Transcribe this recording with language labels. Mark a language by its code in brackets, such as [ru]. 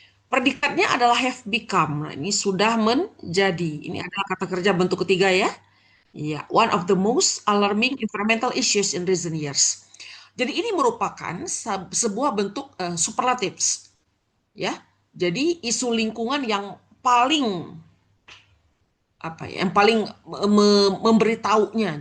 [id] Predikatnya adalah [en] have become. [id] Nah, ini sudah menjadi. Ini adalah kata kerja bentuk ketiga ya. [en] Ya, one of the most alarming environmental issues in recent years. [id] Jadi ini merupakan sebuah bentuk superlatives, ya. Jadi isu lingkungan yang paling apa ya, yang paling memberitahunya.